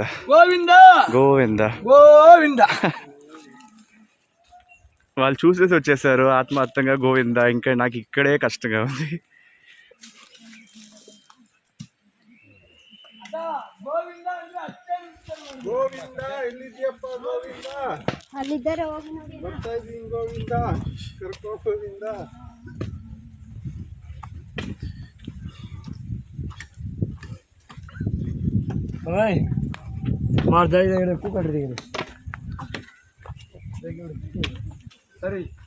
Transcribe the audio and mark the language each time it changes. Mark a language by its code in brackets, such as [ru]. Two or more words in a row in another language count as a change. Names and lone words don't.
[te] గోవిందా గోవిందా గోవిందా. వాళ్ళు చూసేసి వచ్చేసారు ఆత్మార్థంగా గోవిందా. ఇంకా నాకు ఇక్కడే కష్టంగా ఉంది. గోవిందా [kn] ಗೋವಿಂದ ಎಲ್ಲಿದ್ಯಪ್ಪ ಗೋವಿಂದ ಅಲ್ಲಿದ್ದಾರೆ ಹೋಗಿ ನೋಡಿ ಬರ್ತಾ ಇದೀನಿ ಗೋವಿಂದ ಕರ್ಕೋ ಗೋವಿಂದ ಸರಿ